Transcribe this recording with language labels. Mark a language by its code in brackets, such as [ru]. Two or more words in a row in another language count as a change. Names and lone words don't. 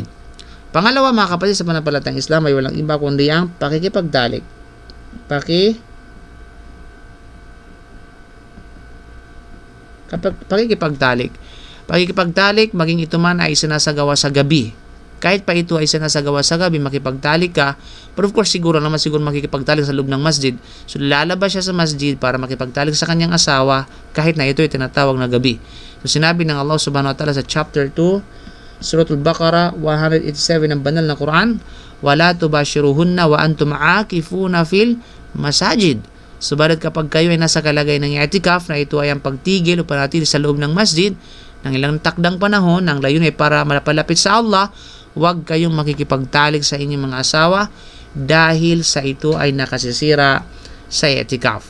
[tl] Pangalawa, mga kapatid, sa panampalatayang Islam ay walang iba kundi ang pakikipagtalik. Pakikipagtalik, maging ito man ay sinasagawa sa gabi. Kahit pa ito ay sinasagawa sa gabi, makipagtalik ka. [en] But of course, [tl] siguro makikipagtalik sa loob ng masjid. So, lalabas siya sa masjid para makipagtalik sa kanyang asawa kahit na ito ay tinatawag na gabi. So, sinabi ng Allah [ar] subhanahu wa ta'ala [tl] sa chapter 2, Surah Al-Baqarah 187 ng banal na Quran, [ar] wala tubashiruhunna wa antum aakifuna fil masajid. [tl] Subalit kapag kayo ay nasa kalagay ng i'tikaf na ito ay ang pagtigil o panatili sa loob ng masjid, ng ilang takdang panahon, ng layunin ay para malapit sa Allah, huwag kayong makikipagtalik sa inyong mga asawa dahil sa ito ay nakasisira sa i'tikaf.